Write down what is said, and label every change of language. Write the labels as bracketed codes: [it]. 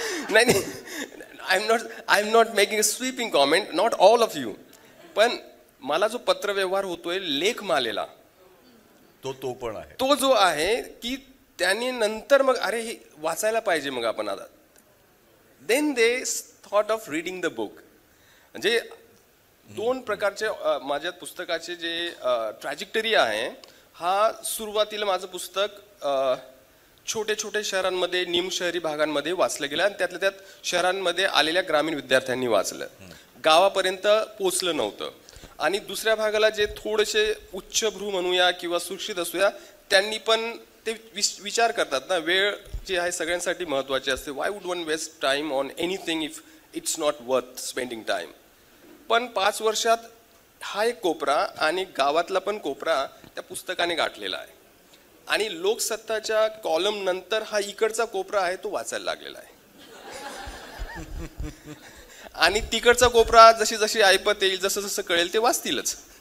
[mr] नाही, [en] I am not making a sweeping comment, not all of you. [mr] पण मला जो पत्रव्यवहार होतोय लेखमालेला तो पण आहे, तो जो आहे की त्यांनी नंतर मग अरे हे वाचायला पाहिजे मग आपण आता, [en] Then they thought of reading the book. [mr] म्हणजे 2 प्रकारचे माझ्या पुस्तकाचे जे ट्रॅजेक्टरी आहे. हा सुरुवातीला माझं पुस्तक छोटे छोटे शहरांमध्ये, निमशहरी भागांमध्ये वाचलं गेलं आणि त्यातल्या त्यात शहरांमध्ये आलेल्या ग्रामीण विद्यार्थ्यांनी वाचलं, गावापर्यंत पोचलं नव्हतं. आणि दुसऱ्या भागाला जे थोडेसे उच्चभ्रू म्हणूया किंवा सुशिक्षित असूया त्यांनी पण ते विचार करतात ना, वेळ जी आहे सगळ्यांसाठी महत्त्वाची असते. [en] Why would one waste time on anything if it's not worth spending time. [mr] पण 5 वर्षात हा एक कोपरा आणि गावातला पण कोपरा त्या पुस्तकाने गाठलेला आहे. आणि लोकसत्ताच्या कॉलम नंतर हा इकडचा कोपरा आहे तो वाचायला लागलेला आहे. आणि तिकडचा कोपरा जशी जशी ऐपत येईल, जसं जसं कळेल ते वाचतीलच.